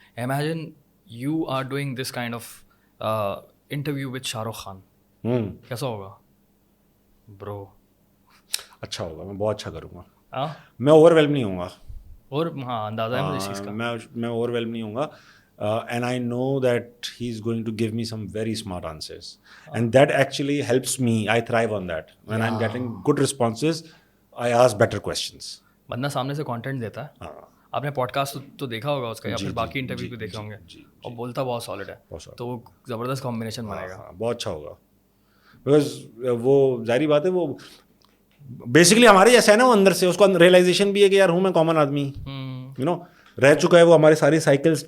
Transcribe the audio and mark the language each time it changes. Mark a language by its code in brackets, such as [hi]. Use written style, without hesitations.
[en] imagine you are doing this kind of interview with Shah Rukh Khan, [ur] کیسا ہوگا برو؟ اچھا ہوگا, میں بہت اچھا کروں گا. ہاں میں اوور ویلم نہیں ہوں گا. اور ہاں اندازہ ہے مجھے اس چیز کا. میں اوور ویلم نہیں ہوں گا. [en] And I know that he's going to give me some very smart answers. And that actually helps me. I thrive on that. When I'm getting good responses, I ask better questions. [ur] بندہ سامنے سے content دیتا ہے. آپ نے pod cost تو دیکھا ہوگا اس کا, یا پھر باقی انٹرویو بھی دیکھے ہوں گے, اور بولتا بہت سالڈ ہے, تو وہ زبردست کمبینیشن بنے گا. بہت اچھا ہوگا. بیکاز وہ ظاہری بات ہے, وہ بیسکلی ہمارے جیسا ہے نا, وہ اندر سے اس کو ریئلائزیشن بھی ہے کہ یار ہوں میں کامن آدمی, یو نو رہ چکا ہے وہ ہماری ساری سائیکلس